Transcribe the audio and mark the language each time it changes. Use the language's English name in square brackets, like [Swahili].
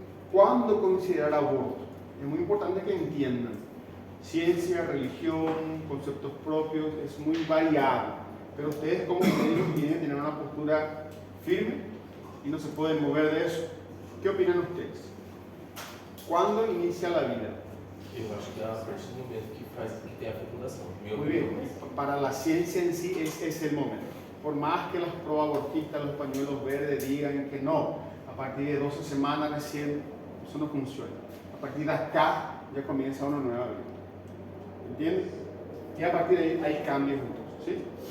[Spanish] ¿Cuándo considerar aborto? Es muy importante que entiendan. Ciencia, religión, conceptos propios, es muy variado. Pero ustedes como médicos tienen que tener una postura firme y no se pueden mover de eso. ¿Qué opinan ustedes? ¿Cuándo inicia la vida? [Portuguese] Eu acho que é a partir do momento que tem a fecundação. [Spanish] Muy bien. Para la ciencia en sí es el momento. Por más que los proabortistas, los pañuelos verdes digan que no, a partir de 12 semanas recién, eso no funciona. A partir de acá ya comienza una nueva vida. ¿Entiendes? Y a partir de ahí hay cambios entonces, ¿sí?